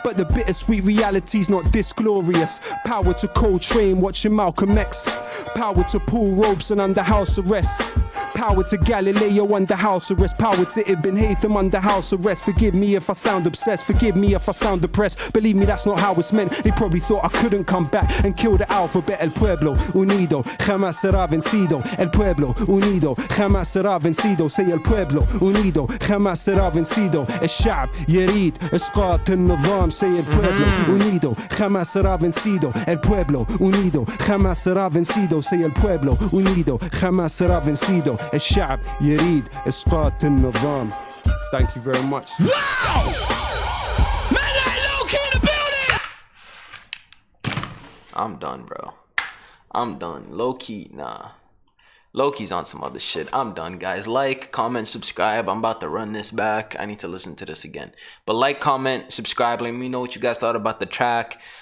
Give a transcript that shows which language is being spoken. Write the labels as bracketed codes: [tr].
[en] But the bittersweet reality's not this glorious. Power to Coltrane watching Malcolm X. Power to Paul Robeson under house arrest. Power to Galileo under house arrest. Power to Ibn Haytham under house arrest. Forgive me if I sound obsessed. Forgive me if I sound depressed. Believe me, that's not how it's meant. They probably thought I couldn't come back and kill the alphabet. [es] El pueblo unido jamás será vencido. El pueblo unido jamás será vencido. Say el pueblo unido jamás será vencido. [ar] الشعب يريد إسقاط النظام. [es] Say el pueblo unido jamás será vencido. El pueblo unido jamás será vencido. Say el pueblo unido jamás será vencido. [ar] الشعب يريد إسقاط النظام. [en] Thank you very much. Wow! Man like Lowkey in the building! I'm done, bro. I'm done. Lowkey, nah. Lowkey's on some other shit. I'm done, guys. Like, comment, subscribe. I'm about to run this back. I need to listen to this again. But like, comment, subscribe. Let me know what you guys thought about the track.